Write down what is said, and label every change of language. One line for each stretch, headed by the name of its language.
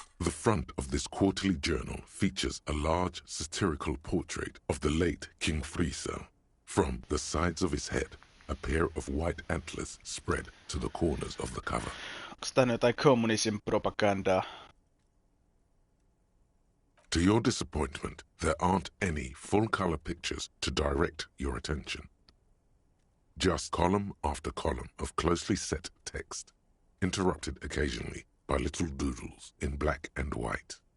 English: The front of this quarterly journal features a large satirical portrait of the late King Friesel. From the sides of his head, a pair of white antlers spread to the corners of the cover.
Finnish: Onks tää jotain kommunism propagandaa?
English: To your disappointment, there aren't any full-color pictures to direct your attention. Just column after column of closely set text, interrupted occasionally by little doodles in black and white.